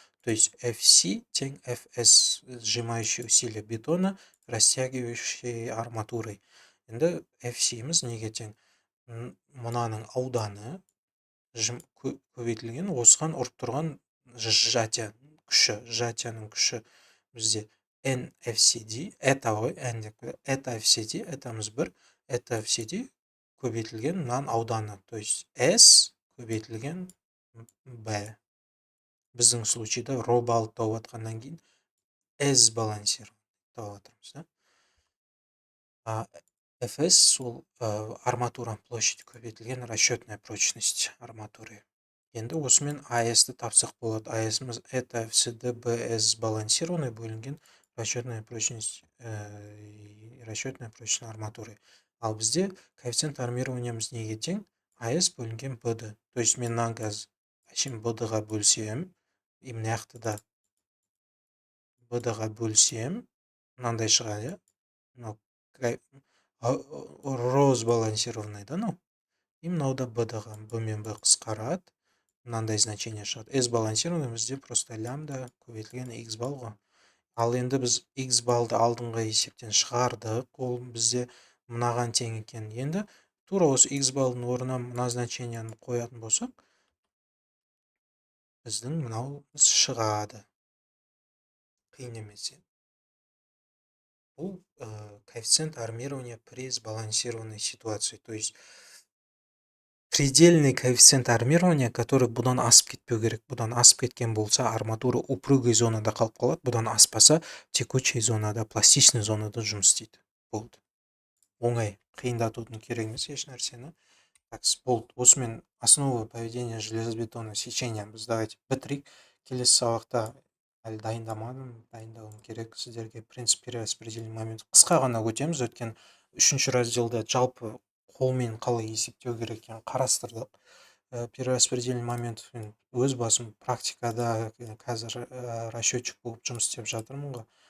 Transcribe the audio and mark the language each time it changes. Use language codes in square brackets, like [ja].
[ru] То есть FC тең FS, сжимающее усилие бетона, растягивающей арматурой. [kk] Енді FC'міз неге тең? Мынаның ауданы көбейтілген, осыған ұрып тұрған жатя күші, жатяның күші бізде NFCD, это ғой, N деп қойды, это FCD, этамыз 1, это FCD көбейтілген мынаның ауданы, то есть S көбейтілген B. Біздің случайда ро балл тауып атқаннан кейін S балансирован тауып атырмыз, да? [ru] FS ол арматура площадь көбейтілген расчетная прочность арматуры. [kk] Енді осымен AS-ті тапсақ болады. AS-мыз это FCD BS балансированный бөлінген расчетная прочность арматуры. Ал бізде коэффициент армированиямыз неге тең? AS бөлінген BD. То есть мен мына газ әшейін BD-ға бөлсем, и мына жақты да BD-ға бөлсем, мынандай шығады, ро сбалансированный, да, мынау? И мынау да BD-ға, B мен B қысқарады, мынандай значение шығады. S балансированный бізде просто лямбда көбейтілген X балл ғой. Ал енді біз X баллды алдыңғы есептен шығардық, ол бізде мынаған тең екен. Енді тура осы X баллдың орнына мына значениені қоятын болсақ, біздің мынау шығады. Қиын емес. [ru] Бұл коэффициент армирования при сбалансированной ситуации. То есть предельный коэффициент армирования, который [kk] бұдан асып кетпеу керек. Бұдан асып кеткен болса, арматура упругой зонада қалып қалады. Бұдан аспаса, текучий зонада, пластичный зонада жұмыс істейді. Болды. Оңай, қиындатудың керек емес еш нәрсені. Болды. [ru] Осымен основы поведения железобетонного сечения біз давайте бітірейік. [kk] Келесі сабақта әлі дайындауым керек сіздерге принцип перераспределения момент. Қысқа ғана өтеміз, өткен 3-ші разделде жалпы қолмен қалай есептеу керек екенін қарастырдық. Перераспределение моментін өз басым практикада қазір расчетчик болып жұмыс істеп жатырмын ғой.